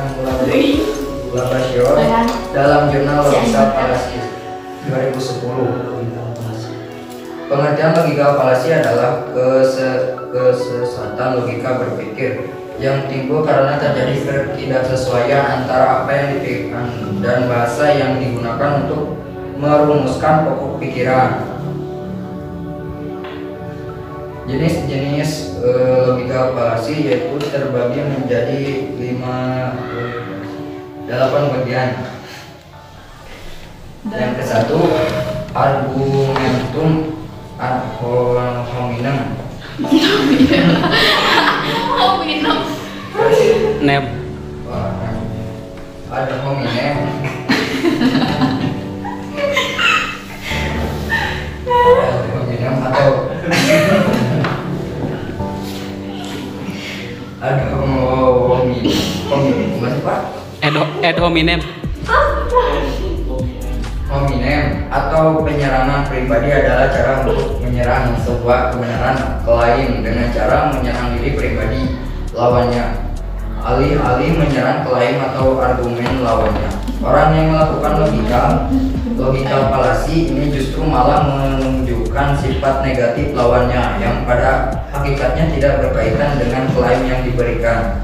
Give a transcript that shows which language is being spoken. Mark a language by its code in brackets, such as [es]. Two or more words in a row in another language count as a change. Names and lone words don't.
[id] Labashio dalam jurnal Logikal Falasi 2010, pengertian logikal falasi adalah kesesatan logika berpikir yang timbul karena terjadi ketidaksesuaian antara apa yang dipikirkan dan bahasa yang digunakan untuk merumuskan pokok pikiran. Jenis-jenis logikal falasi yaitu terbagi menjadi 8 bagian. Yang ke satu, [la] argumentum ad hominem. Nem. Ad hominem. Ad hominem atau ad hominem. [id] Masih Pak? [la] Ad hominem. [id] Hominem atau penyerangan pribadi adalah cara untuk menyerang sebuah kebenaran klaim dengan cara menyerang diri pribadi lawannya, alih-alih menyerang klaim atau argumen lawannya. Orang yang melakukan logikal falasi ini justru malah menunjukkan sifat negatif lawannya yang pada hakikatnya tidak berkaitan dengan klaim yang diberikan.